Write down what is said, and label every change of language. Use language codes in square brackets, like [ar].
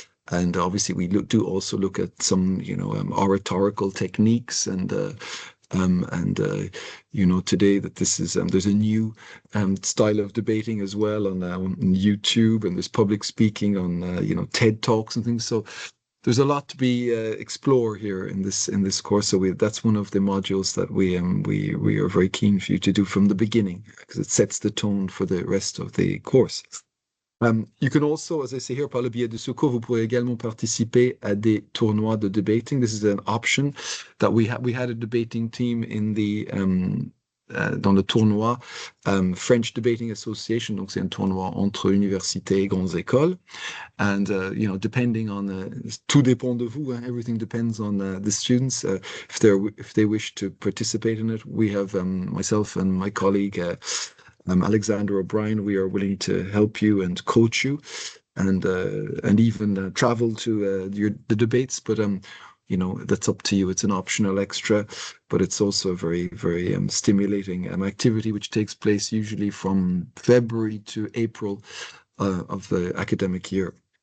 [en] And obviously, we do also look at some, oratorical techniques and today that this is there's a new style of debating as well on YouTube, and there's public speaking on TED Talks and things. So there's a lot to be explore here in this course. So that's one of the modules that we are very keen for you to do from the beginning, because it sets the tone for the rest of the course. You can also, as I say here, [fr] par le biais de ce cours, vous pourrez également participer à des tournois de debating. [en] This is an option that we had a debating team in the [fr] dans le tournoi [en] French Debating Association. [fr] Donc c'est un tournoi entre universités et grandes écoles. [en] And depending on [fr] tout dépend de vous. [en] Everything depends on the students. If they wish to participate in it, we have myself and my colleague. Alexander O'Brien, we are willing to help you and coach you, and even travel to the debates. But that's up to you. It's an optional extra, but it's also a very, very stimulating activity, which takes place usually from February to April of the academic year.